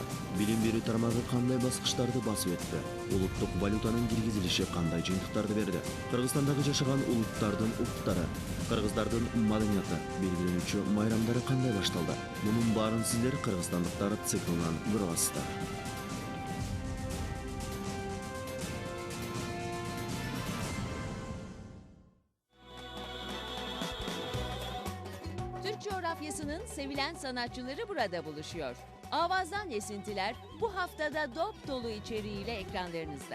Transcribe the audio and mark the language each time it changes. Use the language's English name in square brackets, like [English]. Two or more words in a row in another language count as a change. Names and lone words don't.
[Kyrgyz] Билим берүү тармагы кандай баскычтарды басып өттү? Улуттук валютанын киргизилиши кандай жыйынтыктарды берди? Кыргызстандагы жашаган улуттардын улуттары, кыргыздардын маданияты, белгиленүүчү майрамдары кандай башталды? Мунун баарын сиздер кыргызстандыктар циклынан көрүп аласыздар. [Turkish] Türk coğrafyasının sevilen sanatçıları burada buluşuyor. Avazdan Esintiler bu haftada dop dolu içeriğiyle ekranlarınızda.